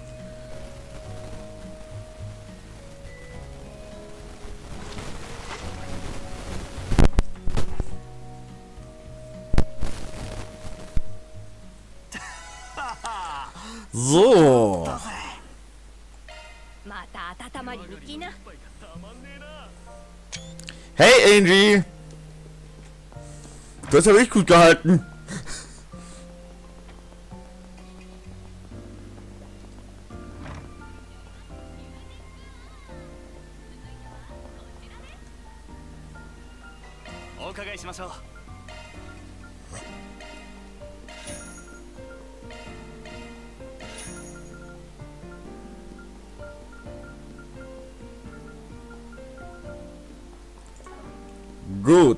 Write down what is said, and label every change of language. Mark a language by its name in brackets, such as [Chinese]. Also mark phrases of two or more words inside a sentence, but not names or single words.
[German] So. [Japanese] また温まりに来な。 [English] Hey Angie. [German] Du hast ja wirklich gut gehalten. [Japanese] お伺いしましょう。 [German] Gut.